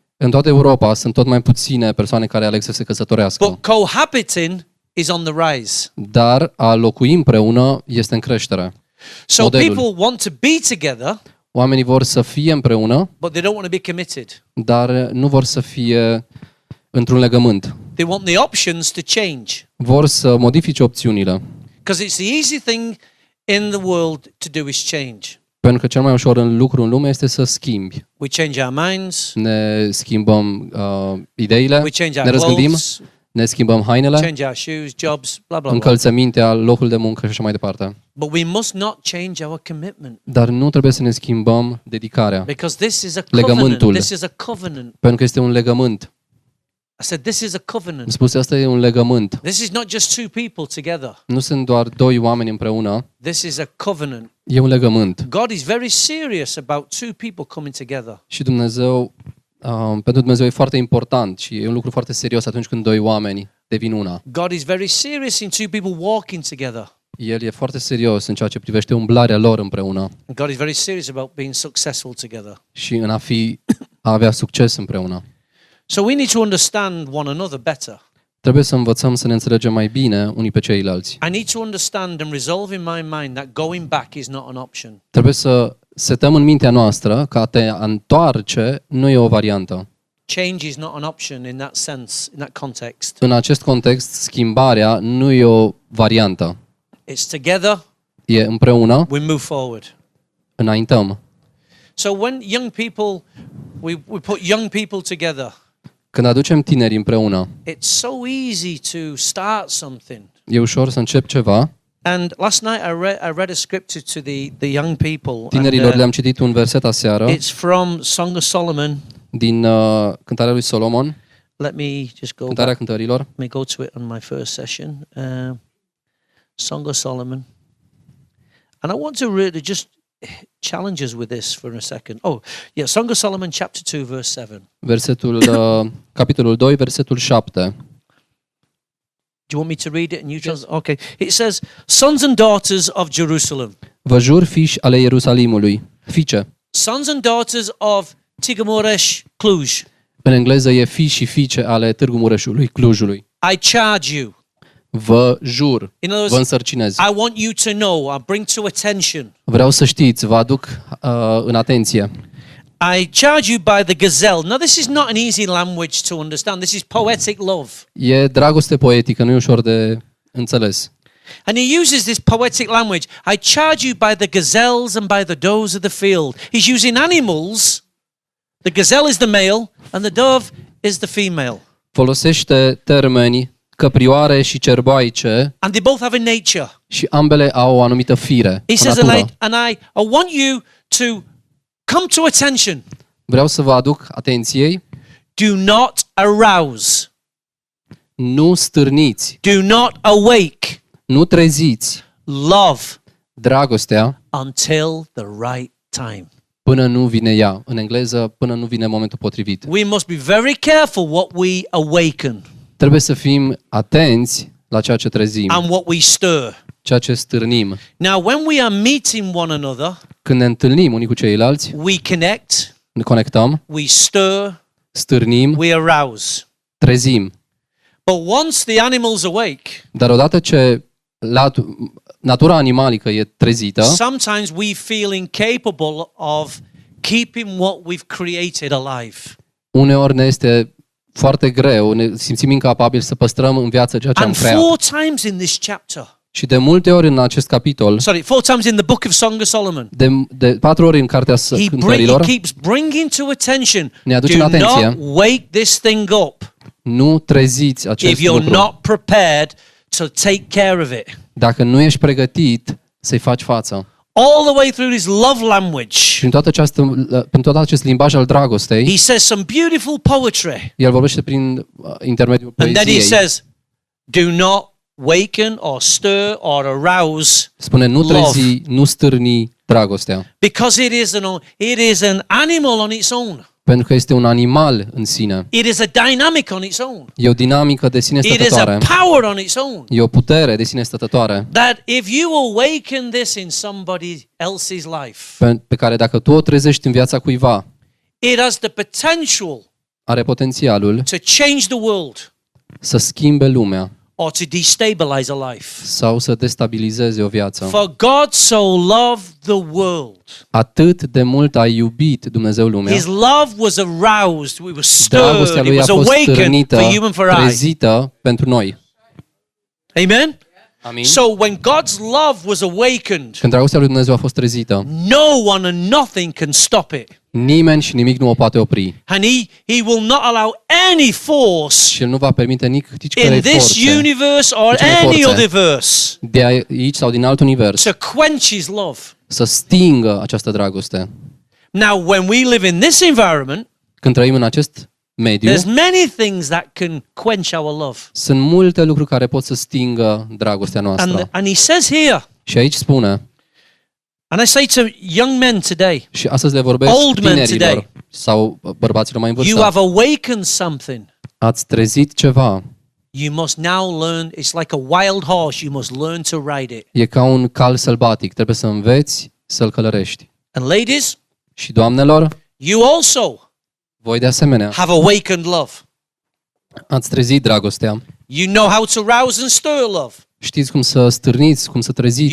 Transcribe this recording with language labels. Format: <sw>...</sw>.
<ro>În toată Europa sunt tot mai puține persoane care aleg să se căsătorească.</ro> <en>But cohabiting is on the rise.</en> <ro>Dar a locui împreună este în creștere.</ro> <en>So</en> <ro>Modelul.</ro> <en>people want to be together,</en> <ro>Oamenii vor să fie împreună,</ro> <en>but they don't want to be committed.</en> <ro>dar nu vor să fie într-un legământ.</ro> <en>They want the options to change.</en> <ro>Vor să modifice opțiunile.</ro> <en>Because it's the easy thing in the world to do is change.</en> <ro>Pentru că cel mai ușor lucru în lume este să schimbi.</ro> <en>We change our minds.</en> <ro>Ne schimbăm ideile,</ro> <en>We change</en> <ro>ne</ro> <en>our</en> <ro>răzgândim,</ro> <en>clothes.</en> <ro>ne schimbăm hainele,</ro> <en>Change our shoes, jobs, blah, blah, blah.</en> <ro>încălțămintea, locul de muncă și așa mai departe.</ro> <en>But we must not change our commitment.</en> <ro>Dar nu trebuie să ne schimbăm dedicarea.</ro> <en>Because this is a</en> <ro>Legământul.</ro> <en>covenant. This is a covenant.</en> <ro>Pentru că este un legământ.</ro> <en>I said this is a</en> <ro>Am</ro> <en>covenant.</en> <ro>spus, asta e un legământ.</ro> <en>This is not just 2 people together.</en> <ro>Nu sunt doar 2 oameni împreună,</ro> <en>This is a covenant.</en> <ro>e un legământ.</ro> <en>God is very serious about 2 people coming together.</en> <ro>Și Dumnezeu, pentru Dumnezeu e foarte important și e un lucru foarte serios atunci când 2 oameni devin una.</ro> <en>God is very serious in 2 people walking together.</en> <ro>El e foarte serios în ceea ce privește umblarea lor împreună</ro> <en>And God is very serious about being successful together.</en> <ro>și în a avea succes împreună.</ro> <en>So we need to understand one another better.</en> <ro>Trebuie să învățăm să ne înțelegem mai bine unii pe ceilalți.</ro> <en>I need to understand and resolve in my mind that going back is not an option.</en> <ro>Trebuie să setăm în mintea noastră că a te întoarce nu e o variantă.</ro> <en>Change is not an option in that sense, in that context.</en> <ro>În acest context, schimbarea nu e o variantă.</ro> <en>It's together,</en> <ro>E împreună,</ro> <en>we move forward.</en> <ro>înaintăm.</ro> <en>So when young people, we put young people together,</en> <ro>Când aducem tineri împreună,</ro> <en>it's so easy to start something.</en> <ro>e ușor să încep ceva</ro> <en>And last night I read a scripture to the young people.</en> <ro>Tinerilor le-am citit un verset aseară</ro> <en>It's from Song of Solomon.</en> <ro>din Cântarea lui Solomon,</ro> <en>Let me just go</en> <ro>Cântarea</ro> <en>back.</en> <ro>Cântărilor.</ro> <en>Let me go to it on my first session. Song of Solomon. And I want to really just challenge us with this for a second. Oh, yeah, Song of Solomon chapter 2 verse 7.</en> <ro>Versetul, capitolul 2, versetul 7.</ro> <en>Do you want me to read it? And you translate? Okay. It says, "Sons and daughters of Jerusalem."</en> <ro>Vă jur, fiși ale Ierusalimului, fiice.</ro> <en>Sons and daughters of Tigamoresh, Cluj.</en> <ro>În engleză e fii și fiice ale Târgu Mureșului, Clujului.</ro> <en>I charge you.</en> <ro>Vă jur,</ro> <en>In other</en> <ro>vă</ro> <en>words,</en> <ro>însărcinez.</ro> <en>I want you to know, I bring to attention.</en> <ro>Vreau să știți, vă aduc în atenție.</ro> <en>I charge you by the gazelle. Now, this is not an easy language to understand. This is poetic love.</en> <ro>E dragoste poetică, nu e ușor de înțeles.</ro> <en>And he uses this poetic language. I charge you by the gazelles and by the does of the field. He's using animals. The gazelle is the male and the dove is the female.</en> <ro>Folosește termeni căprioare și cerboaice</ro> <en>And they both have a nature.</en> <ro>și ambele au o anumită fire,</ro> <en>He</en> <ro>o</ro> <en>says,</en> <ro>natură.</ro> <en>and I want you to come to attention.</en> <ro>Vreau să vă aduc atenției.</ro> <en>Do not arouse.</en> <ro>Nu stârniți,</ro> <en>Do not awake</en> <ro>nu treziți</ro> <en>love</en> <ro>dragostea</ro> <en>until the right time.</en> <ro>până nu vine ea. În engleză, până nu vine momentul potrivit.</ro> <en>We must be very careful what we awaken</en> <ro>Trebuie să fim atenți la ceea ce trezim,</ro> <en>and what we stir.</en> <ro>ceea ce stârnim.</ro> <en>Now, when we are meeting one another,</en> <ro>Când ne întâlnim unii cu ceilalți,</ro> <en>we connect,</en> <ro>ne conectăm,</ro> <en>we stir,</en> <ro>stârnim,</ro> <en>we arouse.</en> <ro>trezim.</ro> <en>But once the animal's awake,</en> <ro>Dar odată ce natura animalică e trezită,</ro> <en>sometimes we feel incapable of keeping what we've created alive.</en> <ro>uneori ne este foarte greu, ne simțim incapabili să păstrăm în viață ceea ce am</ro> <en>And</en> <ro>creat.</ro> <en>4 times in this chapter,</en> <ro>Și de multe ori în acest capitol,</ro> <en>4 times in the book of Song of Solomon,</en> <ro>de 4 ori în Cartea</ro> <en>he</en> <ro>Cântărilor,</ro> <en>keeps bringing to attention,</en> <ro>ne aduce în</ro> <en>do</en> <ro>atenție,</ro> <en>not wake this thing up</en> <ro>nu treziți acest</ro> <en>if you're</en> <ro>lucru.</ro> <en>not prepared to take care of it.</en> <ro>Dacă nu ești pregătit să-i faci față.</ro> <en>All the way through his love language,</en> <ro>Prin tot acest limbaj al dragostei,</ro> <en>he says some beautiful poetry.</en> <ro>el vorbește prin intermediul</ro> <en>And then he</en> <ro>poeziei.</ro> <en>says, do not waken or stir or arouse,</en> <ro>Spune, nu</ro> <en>love.</en> <ro>trezi, nu stârni dragostea.</ro> <en>because it is an animal on its own.</en> <ro>Pentru că este un animal în sine.</ro> <en>It is a dynamic on its own.</en> <ro>E o dinamică de sine</ro> <en>It is a</en> <ro>stătătoare.</ro> <en>power on its own.</en> <ro>E o putere de sine stătătoare.</ro> <en>That if you awaken this in somebody else's life,</en> <ro>Pe care dacă tu o trezești în viața cuiva,</ro> <en>it has the potential</en> <ro>are potențialul</ro> <en>to change the world</en> <ro>să schimbe lumea</ro> <en>or to destabilize a life.</en> <ro>sau să destabilizeze o viață.</ro> <en>For God so loved the world.</en> <ro>Atât de mult a iubit Dumnezeu lumea.</ro> <en>His love was aroused, it was</en> <ro>Dragostea</ro> <en>stirred,</en> <ro>lui</ro> <en>it</en> <ro>a</ro> <en>was</en> <ro>fost</ro> <en>awakened</en> <ro>stârnită,</ro> <en>for you and for I.</en> <ro>trezită pentru noi.</ro> <en>Amen?</en> <ro>Amin.</ro> <en>So when God's love was awakened,</en> <ro>Când dragostea lui Dumnezeu a fost trezită,</ro> <en>no one and nothing can stop it.</en> <ro>nimeni și nimic nu o poate opri.</ro> <en>And he will not allow any force</en> <ro>Și El nu va permite nici</ro> <en>in</en> <ro>cărei</ro> <en>this</en> <ro>forțe</ro> <en>universe or</en> <ro>Nici unei</ro> <en>any</en> <ro>forțe.</ro> <en>other verse</en> <ro>de aici sau din alt univers</ro> <en>to quench his love.</en> <ro>să stingă această dragoste.</ro> <en>Now, when we live in this environment,</en> <ro>Când trăim în acest mediu,</ro> <en>there's many things that can quench our love.</en> <ro>sunt multe lucruri care pot să stingă dragostea noastră.</ro> <en>And he says here,</en> <ro>Și aici spune,</ro> <en>and I say to young men today,</en> <ro>și astăzi le vorbesc</ro> <en>Old men</en> <ro>tinerilor</ro> <en>today.</en> <ro>sau bărbaților mai în</ro> <en>you</en> <ro>vârstă,</ro> <en>have awakened something.</en> <ro>ați trezit ceva.</ro> <en>You must now learn, it's like a wild horse, you must learn to ride it.</en> <ro>E ca un cal sălbatic, trebuie să înveți să-l călărești.</ro> <en>And ladies,</en> <ro>Și doamnelor,</ro> <en>you also</en> <ro>voi de asemenea</ro> <en>have awakened love.</en> <ro>ați trezit dragostea.</ro> <en>You know how to rouse and stir love.</en> <ro>Știți cum să stârniți, cum să treziți</ro>